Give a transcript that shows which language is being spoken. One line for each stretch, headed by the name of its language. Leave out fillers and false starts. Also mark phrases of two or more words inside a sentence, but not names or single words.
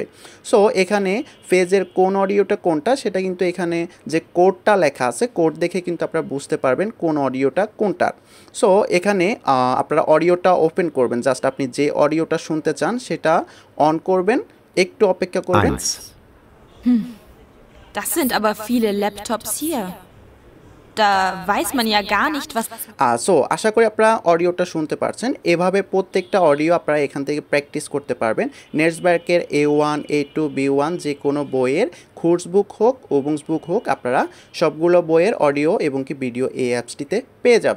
Bangla: সো এখানে ফেজের কোন অডিওটা কোনটা সেটা কিন্তু এখানে যে কোডটা লেখা আছে, কোড দেখে কিন্তু আপনারা বুঝতে পারবেন কোন অডিওটা কোনটার। সো এখানে আপনারা অডিওটা ওপেন করবেন। জাস্ট আপনি যে অডিওটা শুনতে চান সেটা অন করবেন, একটু অপেক্ষা করবেন।
German: Das sind aber viele Laptops hier. Da weiß man ja gar nicht, was...
Bangla: সো আশা করি আপনারা অডিওটা শুনতে পারছেন। এভাবে প্রত্যেকটা অডিও আপনারা এখান থেকে প্র্যাকটিস করতে পারবেন। নেটসওয়ার্কের A1 A2 B1 যে কোনো বইয়ের
English: course book
Bangla: হোক ওবুংস বুক হোক, আপনারা সবগুলো বইয়ের অডিও এবং কি ভিডিও এই অ্যাপসটিতে পেয়ে যাবেন।